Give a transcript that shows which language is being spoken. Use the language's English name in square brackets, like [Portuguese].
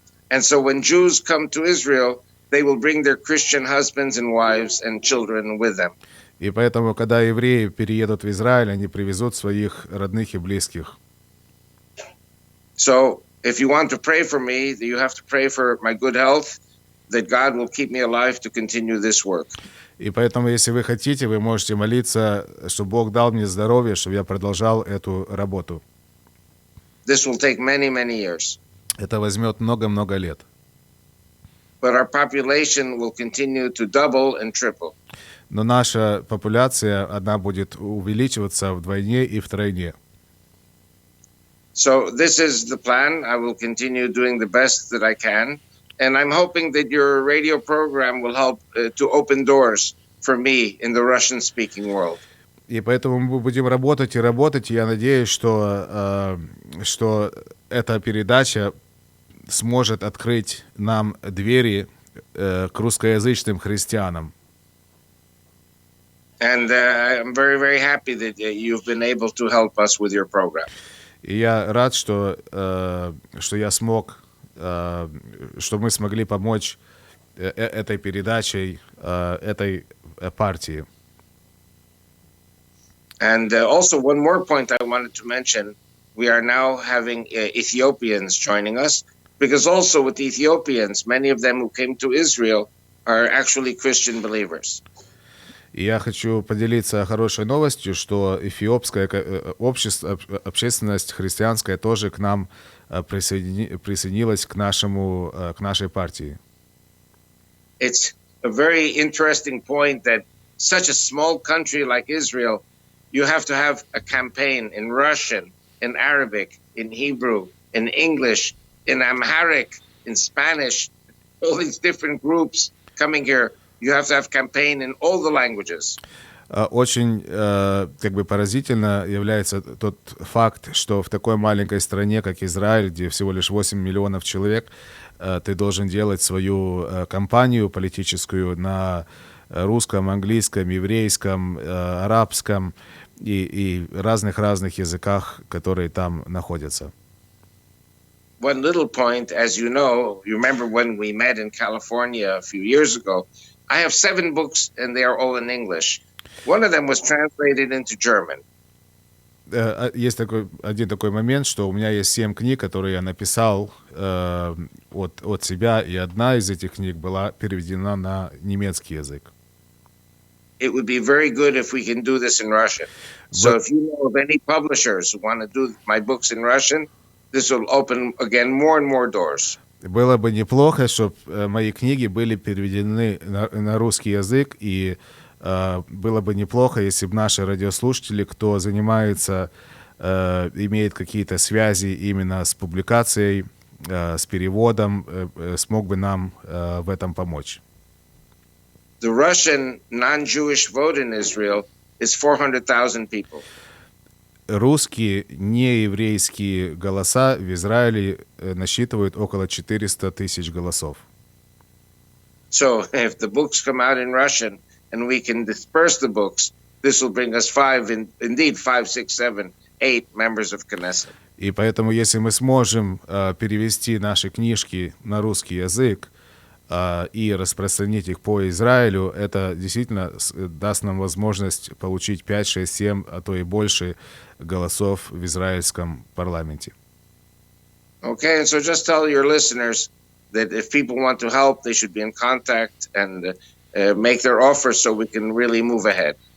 [English] And so when Jews come to Israel, they will bring their Christian husbands and wives and children with them. [Russian] И поэтому, когда евреи переедут в Израиль, они привезут своих родных и близких. [English] So if you want to pray for me, you have to pray for my good health, that God will keep me alive to continue this work. [Russian] И поэтому, если вы хотите, вы можете молиться, чтобы Бог дал мне здоровье, чтобы я продолжал эту работу. [English] This will take many, many years. [Russian] Это возьмет много-много лет. [English] But our population will continue to double and triple. [Russian] Но наша популяция, она будет увеличиваться вдвойне и втройне. [English] So this is the plan. I will continue doing the best that I can. And I'm hoping that your radio program will help to open doors for me in the Russian-speaking world. [Russian] И поэтому мы будем работать и работать. И я надеюсь, что эта передача сможет открыть нам двери к русскоязычным христианам. [English] And I'm very, very happy that you've been able to help us with your program. [Russian] И я рад, что я смог, что мы смогли помочь этой передачей, этой партии. [English] And also one more point I wanted to mention, we are now having Ethiopians joining us, because also with the Ethiopians, many of them who came to Israel are actually Christian believers. [Russian] И я хочу поделиться хорошей новостью, что эфиопская общественность христианская тоже к нам присоединилась к нашей партии. [English] It's a very interesting point that such a small country like Israel, you have to have a campaign in Russian, in Arabic, in Hebrew, in English, in Amharic, in Spanish, all these different groups coming here. You have to have campaign in all the languages. [Russian] Очень как бы поразительно является тот факт, что в такой маленькой стране, как Израиль, где всего лишь 8 миллионов человек, ты должен делать свою кампанию политическую на русском, английском, еврейском, арабском и разных языках, которые там находятся. [English] One little point, as you know, you remember when we met in California a few years ago, I have 7 books and they are all in English. One of them was translated into German. [Russian] Есть один такой момент, что у меня есть 7 книг, которые я написал от себя, и одна из этих книг была переведена на немецкий язык. [English] It would be very good if we can do this in Russian. So if you know of any publishers who want to do my books in Russian, this will open again more and more doors. [Russian] Было бы неплохо, чтобы мои книги были переведены на русский язык, и было бы неплохо, если бы наши радиослушатели, кто занимается, имеет какие-то связи именно с публикацией, с переводом, смог бы нам в этом помочь. [English] The Russian non-Jewish vote in Israel is 400,000 people. [Russian] Русские нееврейские голоса в Израиле насчитывают около 400 тысяч голосов. [English] So if the books come out in Russian and we can disperse the books, this will bring us 5, 6, 7, 8 members of Knesset. [Russian] И поэтому, если мы сможем перевести наши книжки на русский язык и распространить их по Израилю, это действительно даст нам возможность получить 5, 6, 7, а то и больше голосов в израильском парламенте. [English] Okay, and so just tell your listeners that if people want to help, they should be in contact and make their offers so we can really move ahead.